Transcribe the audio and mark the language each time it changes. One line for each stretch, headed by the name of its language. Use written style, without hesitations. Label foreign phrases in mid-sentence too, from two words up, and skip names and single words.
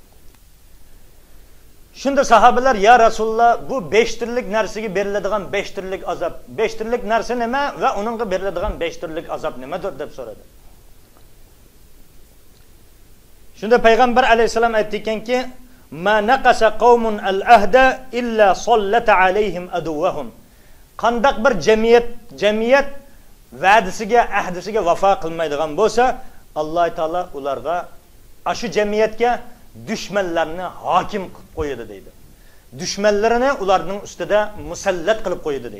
Uzbek: Shunda sahobalar:
Arabic: "Ya Rasululloh,
Uzbek: bu 5 turlik narsaga beriladigan 5 turlik azob, 5 turlik narsa nima va uningga beriladigan 5 turlik azob nimadir?" deb so'radi. Shunda payg'ambar alayhisalom aytdikanki:
Arabic: "Ma naqasa qaumun al-ahda illa sallata alayhim aduwahum."
Uzbek: Qandaq bir jamiyat va'dasiga, ahdisiga vafo qilmaydigan bo'lsa, Alloh taolo ularga, shu jamiyatga dushmanlarni hokim qilib qo'yadi deydi. Dushmanlarini ularning ustida musallat qilib qo'yadi deydi.